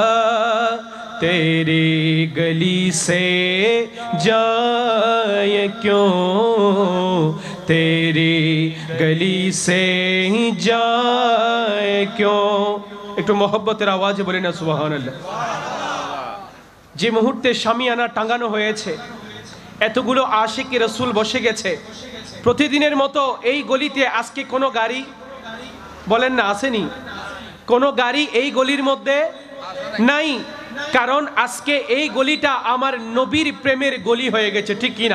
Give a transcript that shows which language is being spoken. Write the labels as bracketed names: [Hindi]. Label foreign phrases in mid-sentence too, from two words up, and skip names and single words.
[Urdu] تیری گلی سے جائے کیوں، تیری گلی سے جائے کیوں۔ ایک تو محبت آواز بولے نا سبحان اللہ۔ [Bangla] যে মুহূর্তে শামিয়ানা টাঙানো হয়েছে, এতগুলো আশিকি রসুল বসে গেছে, প্রতিদিনের মতো এই গলিতে আজকে কোনো গাড়ি বলেন না আসেনি, কোনো গাড়ি এই গলির মধ্যে নাই, কারণ আজকে এই গলিটা আমার নবীর প্রেমের গলি হয়ে গেছে, ঠিক কি না?